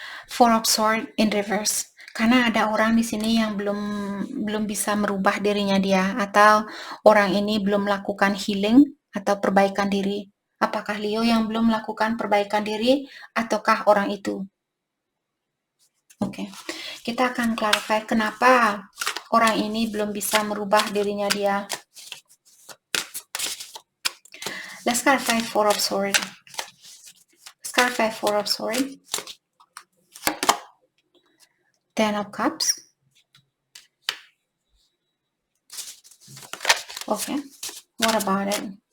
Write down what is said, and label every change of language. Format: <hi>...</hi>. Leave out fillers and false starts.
<en>Four of Swords in reverse.</en> <id>Karena ada orang di sini yang belum bisa merubah dirinya dia, atau orang ini belum melakukan healing atau perbaikan diri. Apakah Leo yang belum melakukan perbaikan diri ataukah orang itu? Oke. Kita akan clarify kenapa orang ini belum bisa merubah dirinya dia.</id> <en>Let's clarify Four of Swords. Let's clarify Four of Swords. Ten of Cups. Okay. What about it?</en>